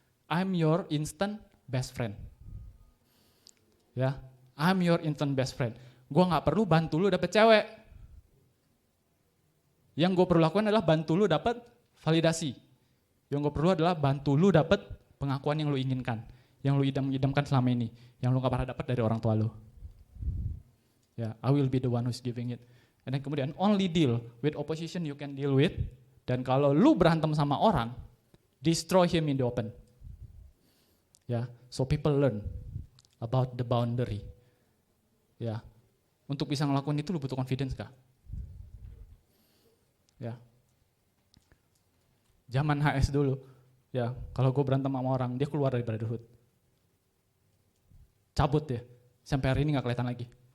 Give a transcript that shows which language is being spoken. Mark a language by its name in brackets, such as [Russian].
[English] I'm your instant best friend. Ya, I'm your instant best friend. [Indonesian] Gue nggak perlu bantu lu dapet cewek. Yang gue perlu lakukan adalah bantu lu dapet validasi. Yang gue perlu adalah bantu lu dapet pengakuan yang lu inginkan, yang lu idam-idamkan selama ini, yang lu gak pernah dapat dari orang tua lu. [English] Ya, I will be the one who's giving it. And then [Indonesian] kemudian [English] only deal with opposition you can deal with. [Indonesian] Dan kalau lu berantem sama orang, [English] destroy him in the open. Ya, so people learn about the boundary. [Indonesian] Ya, untuk bisa ngelakuin itu lu butuh confidence kah? Ya. Zaman HS dulu, ya kalau gue berantem sama orang, dia keluar dari brotherhood. Cabut ya, sampai hari ini gak kelihatan lagi.